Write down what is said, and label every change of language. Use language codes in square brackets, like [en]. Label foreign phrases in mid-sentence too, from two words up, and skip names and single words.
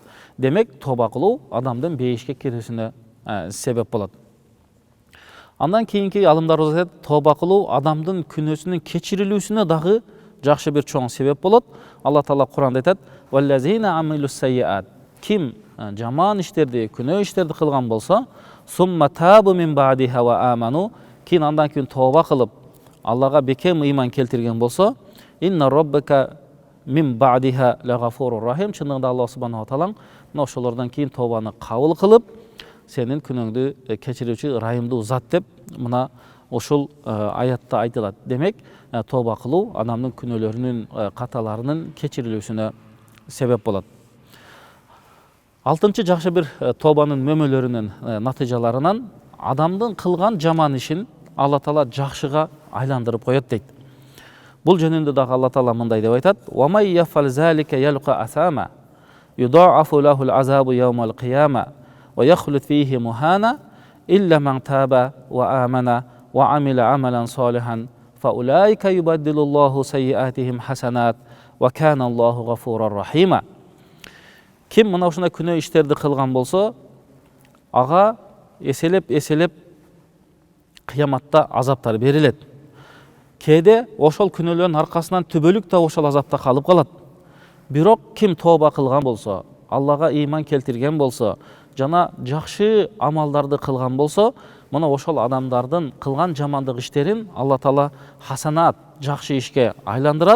[ky] Демек, тооба кылуу адамдын бейишке кирүүсүнө себеп болот. Андан кийинки алымдарыбыз айтат, тооба кылуу адамдын күнөөсүнүн кечирилүүсүнө дагы жакшы бир чоң себеп болот. Алла Таала Куранда айтат: [ar] "والذين عملوا السيئات." [ky] Ким жаман иштерди, күнөө иштерди кылган болсо, [ar] ثم تابوا من بعدها وآمنوا, [ky] кийин андан кийин тооба кылып, Аллага бекем ыйман келтирген болсо, [ar] إن ربك من بعدها لغفور رحيم. [ky] Чындыгында [ar] الله سبحانه وتعالى [ky] мына ошолордон кийин тообаны кабыл кылып, сенин күнөөңдү кечирүүчү райымдуу зат деп мына ушул аятта айтылат. Демек, тооба кылуу адамдын күнөөлөрүнүн, каталарынын кечирилүүсүнө себеп болот. Алтынчы, жакшы бир тообанын мөмөлөрүнүн натыйжаларынан адамдын кылган жаман ишин Алла Таала жакшыга айландырып коет дейт. Бул жөнүндө дагы Алла Таала мындай деп айтат: [ar] "ومن يفعل ذلك يلق أثاما يضاعف له العذاب يوم القيامة ويخلد فيه مهانا إلا من تاب وآمن وعمل عملا صالحا فأولئك يبدل الله سيئاتهم حسنات وكان الله غفورا رحيما." [ky] Ким мына ушундай күнөө иштерди кылган болсо, ага эселеп кыяматта азаптар берилет. Кээде ошол күнөөлөрдүн аркасынан түбөлүк да ошол азапта калып калат. Бирок ким тооба кылган болсо, Аллага ыйман келтирген болсо, жана жакшы амалдарды кылган болсо, мына ошол адамдардын кылган жамандык иштерин Алла Таала хасанат, жакшы ишке айландырат.